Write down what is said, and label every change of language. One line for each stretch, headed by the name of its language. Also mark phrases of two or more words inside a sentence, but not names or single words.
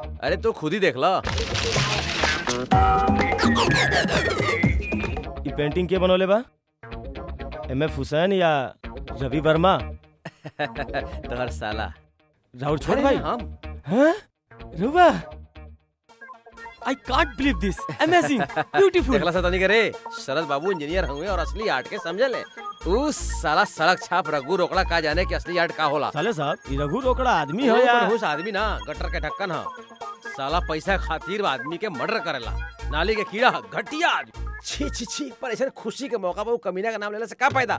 Bhojpuri: अरे तू खुद ही देख ला। ई पेंटिंग के बनोले बा? एमएफ हुसैन या रवि वर्मा? तोहर साला राहुल छोड़ अरे भाई। हम हाँ? रुआ
English: I can't believe this. Amazing. Beautiful.
Bhojpuri: देखला सा तनी करे शरद बाबू इंजीनियर हुए और असली आर्ट के समझ ले। उस साला सड़क छाप रघु रोकड़ा का जाने कि असली आर्ट का होला। साले साहब ई रघु रोकड़ा आदमी है हो या? मनहूस आदमी ना गटर के ढक्कन ह। साला पैसा खातिर आदमी के मर्डर करेला। नाली के कीड़ा ह, घटिया आदमी। छी छी छी पर ऐसे खुशी के मौका पर वो कमीना का नाम लेला से का फायदा?